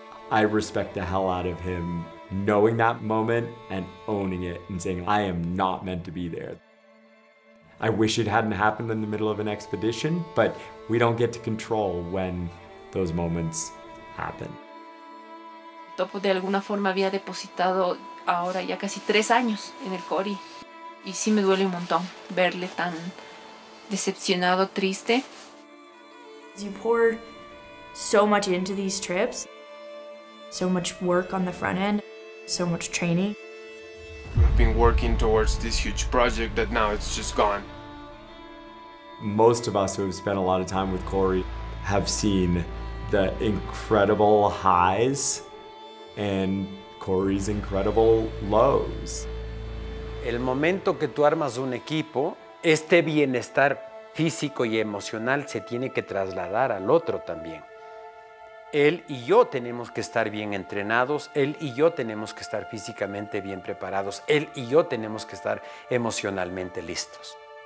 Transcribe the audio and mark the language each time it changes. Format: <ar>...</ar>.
<en>I respect the hell out of him knowing that moment and owning it and saying, I am not meant to be there. I wish it hadn't happened in the middle of an expedition, but we don't get to control when those moments happen.</en> <es>Topo de alguna forma había depositado ahora ya casi 3 años en el Cory. Y sí me duele un montón verle tan decepcionado, triste.</es> <en>You poured so much into these trips, so much work on the front end, so much training. We've been working towards this huge project that now it's just gone. Most of us who have spent a lot of time with Cory have seen the incredible highs and Cory's incredible lows.</en> <es>El momento que tú armas un equipo, este bienestar físico y emocional se tiene que trasladar al otro también. Él y yo tenemos que estar bien entrenados, él y yo tenemos que estar físicamente bien preparados, él y yo tenemos que estar emocionalmente listos.</es>